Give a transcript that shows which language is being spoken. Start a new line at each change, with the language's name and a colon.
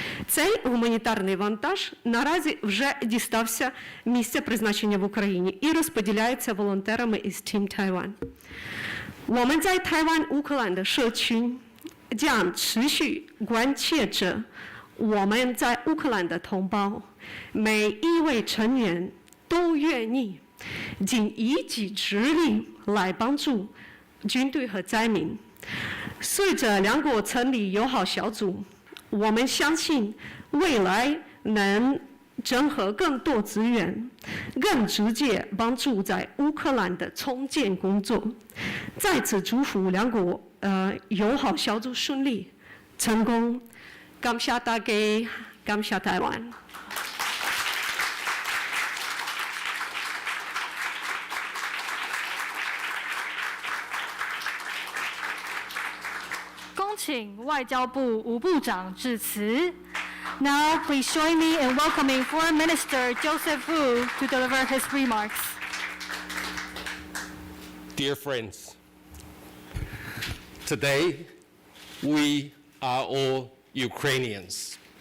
Ukrainian: Цей гуманітарний вантаж наразі вже дістався місця призначення в Україні і розподіляється волонтерами із Team Taiwan.
Chinese: 我们在台湾乌克兰的社区将持续关切着我们在乌克兰的同胞，每一位成员都愿意尽一己之力来帮助军队和灾民。随着两国成立友好小组，我们相信未来能整合更多资源，更直接帮助在乌克兰的重建工作。再次祝福两国友好小组顺利成功。感谢大家，感谢台湾。恭请外交部吴部长致辞。
English: Now, please join me in welcoming Foreign Minister Joseph Wu to deliver his remarks. Dear friends, today we are all Ukrainians.